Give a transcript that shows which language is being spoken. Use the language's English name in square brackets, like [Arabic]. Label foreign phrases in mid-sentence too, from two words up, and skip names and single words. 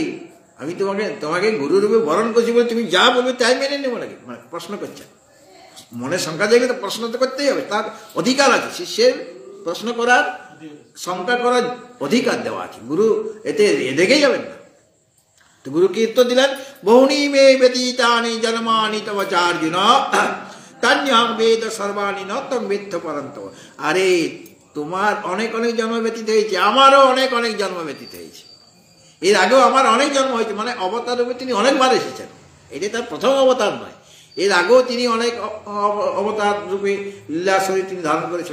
[Bangla] আমি তোমাকে গুরুরূপে বরণ করছি বলে তুমি যা বলবে তাই মেনে নেবো নাকি? মানে প্রশ্ন করছে, মনের শঙ্কা জায়গায় তো প্রশ্ন তো করতেই হবে, তার অধিকার আছে, শিষ্যের প্রশ্ন করার, শঙ্কা করার অধিকার দেওয়া আছে। গুরু এতে দেখেই যাবেন না। তো গুরু কি উত্তর দিলেন? [Sanskrit] বহুনি মে ব্যতীতানি জন্মানি তব চার্জুন তান্যহং বেদ সর্বাণি ন তং বেত্থ পরন্তপ। [Bangla] আরে তোমার অনেক অনেক জন্ম ব্যতীত হয়েছে, আমারও অনেক অনেক জন্ম ব্যতীত হয়েছে, এর আগেও আমার অনেক জন্ম হয়েছে। মানে অবতার রূপে তিনি অনেকবার এসেছেন, এটা তার প্রথম অবতার নয়, এর আগেও তিনি অনেক অবতার রূপে লীলা শরীর তিনি ধারণ করেছেন।